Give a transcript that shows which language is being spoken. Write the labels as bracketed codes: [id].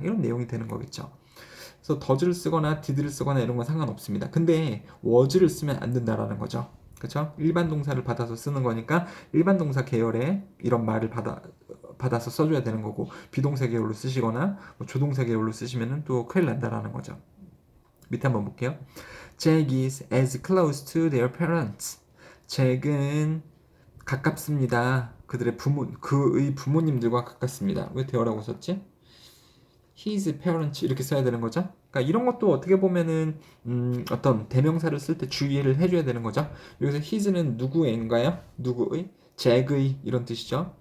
[ko] 이런 내용이 되는 거겠죠. 그래서 does를 쓰거나 did를 쓰거나 이런 건 상관없습니다. 근데 was를 쓰면 안 된다라는 거죠. 그렇죠? 일반 동사를 받아서 쓰는 거니까 일반 동사 계열의 이런 말을 받아서 써줘야 되는 거고 비동사 계열로 쓰시거나 뭐 조동사 계열로 쓰시면 또 큰일 난다라는 거죠. 밑에 한번 볼게요. [en] Jack is as close to their parents. [ko] 잭은 가깝습니다. 그의 부모님들과 가깝습니다. 왜 대어라고 썼지? [en] his parents [ko] 이렇게 써야 되는 거죠. 그러니까 이런 것도 어떻게 보면은 어떤 대명사를 쓸 때 주의를 해줘야 되는 거죠. 여기서 his는 누구인가요? 누구의? 잭의 이런 뜻이죠.